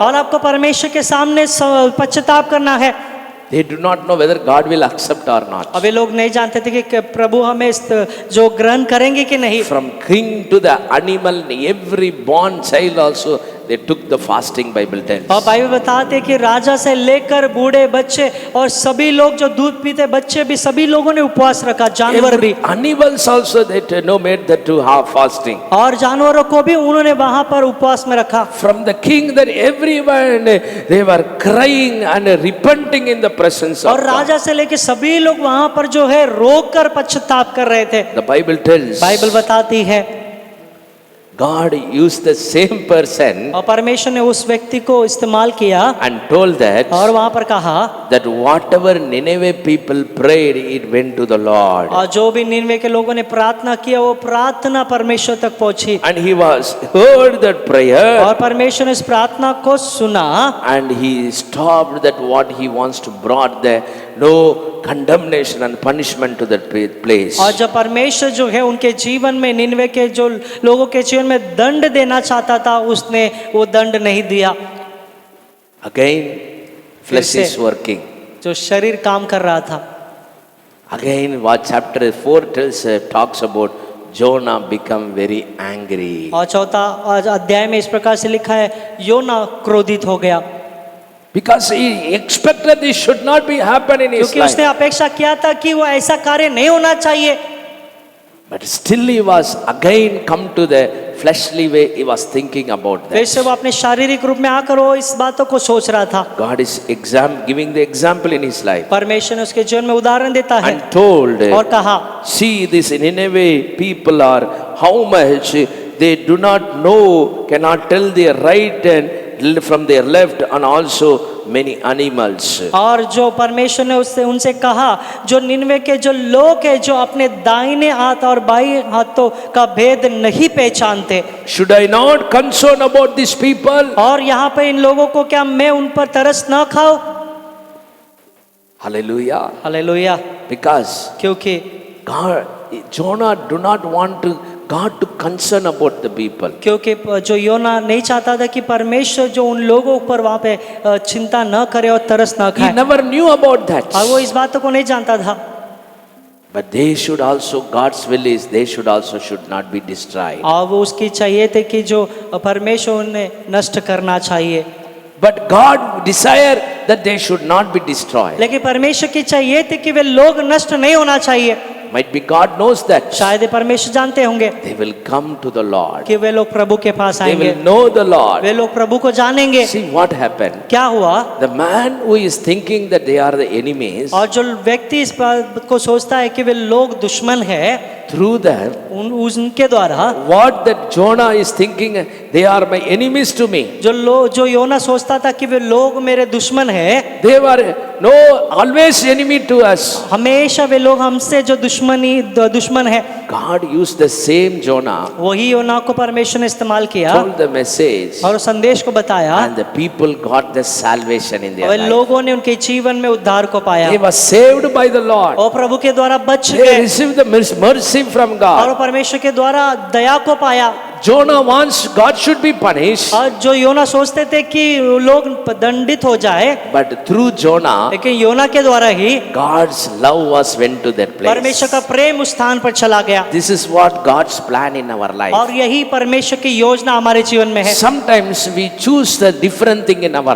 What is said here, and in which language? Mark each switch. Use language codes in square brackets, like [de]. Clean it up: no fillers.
[hi] और आपको परमेश्वर के सामने पश्चाताप करना है। [en] They do not know whether God will accept or not. [hi] अब ये लोग नहीं जानते थे कि प्रभु हमें जो ग्रहण करेंगे कि नहीं। [en] From king to the animal, every born child also, they took the fasting, Bible tells. [hi] और बाइबल बताते कि राजा से लेकर बूढ़े बच्चे और सभी लोग जो दूध पीते बच्चे भी, सभी लोगों ने उपवास रखा, जानवर भी। [en] Animals also they made that to have fasting. [hi] और जानवरों को भी उन्होंने वहां पर उपवास में रखा। [en] From the king, that everyone they were crying and repenting in the presence of [hi] और [en] God. [hi] राजा से लेकर सभी लोग वहां पर जो है रोकर पश्चाताप कर रहे थे। [en] The Bible tells. [hi] बाइबल बताती है [en] God used the same person [hi] और परमेश्वर ने उस व्यक्ति को इस्तेमाल किया [en] and told that [hi] और वहां पर कहा [en] that whatever Nineveh people prayed, it went to the Lord. [hi] और जो भी निनवे के लोगों ने प्रार्थना किया वो प्रार्थना परमेश्वर तक पहुंची [en] And he was heard that prayer [hi] और परमेश्वर ने इस प्रार्थना को सुना [en] and he stopped that what he wants to brought the no condemnation and punishment to that place. [hi] और जब परमेश्वर जो है उनके जीवन में निनवे के जो लोगों के जीवन में दंड देना चाहता था उसने वो दंड नहीं दिया। [en] Again, flesh [hi] फिर [en] is [hi] से [en] working. [hi] जो शरीर काम कर रहा था। [en] Again, what chapter 4 tells talks about Jonah become very angry. [hi] और चौथा अध्याय में इस प्रकार से लिखा है योना क्रोधित हो गया [en] Because he expected this should not be happen in his [hi] क्योंकि [en] life. [hi] उसने अपेक्षा किया था कि वो ऐसा कार्य नहीं होना चाहिए। [en] But still he was again come to the fleshly way. He was thinking about [hi] फिर से [en] that. [hi] वो अपने शारीरिक रूप में आकर वो इस बातों को सोच रहा था। [en] God is giving the example in his life [hi] परमेश्वर ने उसके जीवन में उदाहरण देता है [en] and told, [hi] और कहा [en] see this Nineveh people are how much they do not know, cannot tell their right and from their left, and also many animals. [hi] और जो परमेश्वर ने उससे उनसे कहा जो निनवे के जो लोग हैं जो अपने दाहिने हाथ और बाएं हाथों का भेद नहीं पहचानते। [en] Should I not concern about these people? [hi] और यहाँ पे इन लोगों को क्या मैं उन पर तरस न खाऊं? [en] Hallelujah. [hi] हालेलुया। [en] Because [hi] क्योंकि [en] Jonah do not want God to concern about the people. [hi] क्योंकि जो योना नहीं चाहता था कि परमेश्वर जो उन लोगों पर वहाँ पे चिंता न करे और तरस न [en] He [hi] खाए [en] never knew about that. [hi] और वो इस बातों को नहीं जानता था। [en] But they should also, God's will is they should also should not be destroyed. [hi] और वो उसकी चाहिए थे कि जो परमेश्वर उन्हें नष्ट करना चाहिए। [en] But God desired that they should not be destroyed. [hi] लेकिन परमेश्वर की चाहिए थी कि वे लोग नष्ट नहीं होना चाहिए। [en] Might be God knows that. [hi] शायद ये परमेश्वर जानते होंगे [en] They will come to the Lord. [hi] कि वे लोग प्रभु के पास [en] They [hi] आएंगे, [en] will know the Lord. [hi] वे लोग प्रभु को जानेंगे। [en] See what happened. [hi] क्या हुआ? [en] The man who is thinking that they are the enemies, [hi] और जो व्यक्ति इस बात को सोचता है कि वे लोग दुश्मन है, [en] through them, [hi] उनके द्वारा [en] what that Jonah is thinking, they are my enemies to me. [hi] जो योना सोचता था कि वे लोग मेरे दुश्मन है, [en] They were no always enemy to us. [hi] हमेशा वे लोग हमसे जो दुश्मन है। [en] God used the same Jonah, [hi] वही योना को परमेश्वर ने इस्तेमाल किया [en] told the message, [hi] और उस संदेश को बताया, [en] and the people got the salvation in their [hi] और [en] life. [hi] लोगों ने उनके जीवन में उद्धार को पाया [en] They were saved by the Lord. [hi] और प्रभु के द्वारा बच [en] They [hi] गए [en] received the mercy from [hi] और [en] God. [hi] परमेश्वर के द्वारा दया को पाया। [en] Jonah wants God should be punished, [hi] और जो योना सोचते थे कि लोग दंडित हो जाए, [en] but through Jonah, [hi] लेकिन योना के द्वारा ही [en] God's love was went to that [hi] परमेश्वर का [en] place. [hi] प्रेम उस स्थान पर चला गया। [en] This is what God's plan in our life. [hi] और यही परमेश्वर की योजना हमारे जीवन में है। [en] Sometimes we choose the different thing in our